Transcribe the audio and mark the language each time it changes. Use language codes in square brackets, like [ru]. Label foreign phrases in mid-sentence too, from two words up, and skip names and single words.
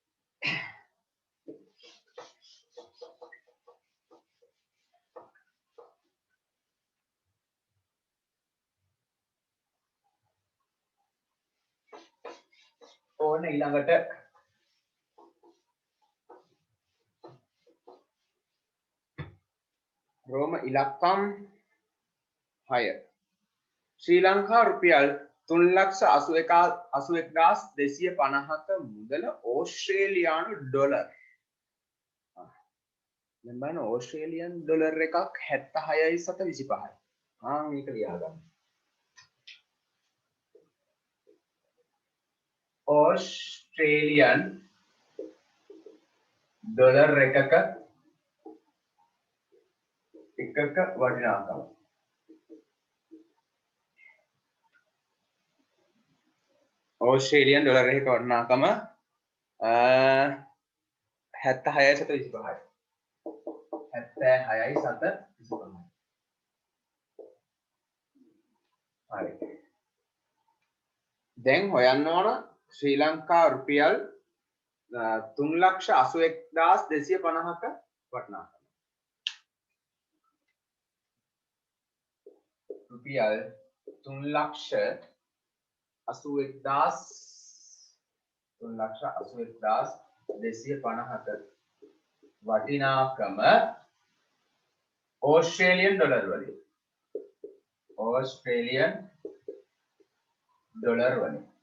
[si] ඕන ඊළඟට රෝම ඉලක්කම් 6 ශ්‍රී ලංකා රුපියල් 3,81,250ක මුදල ඕස්ට්‍රේලියානු ඩොලර්. දැන් බලන්න [en] Australian dollar [si] එකක් 76.25යි. මේක ලියාගන්න. [en] Australian dollar [si] එකක වටිනාකම [en] Australian dollar [si] එකක වටිනාකම 76.25යි 76.25යි. හරි. දැන් හොයන්න ඕන ශ්‍රී ලංකා රුපියල් 3,81,250ක වටිනාකම. රුපියල් 3,81,250ක වටිනාකම [en] Australian dollar [si] වලින්. [en] Australian dollar වලින්.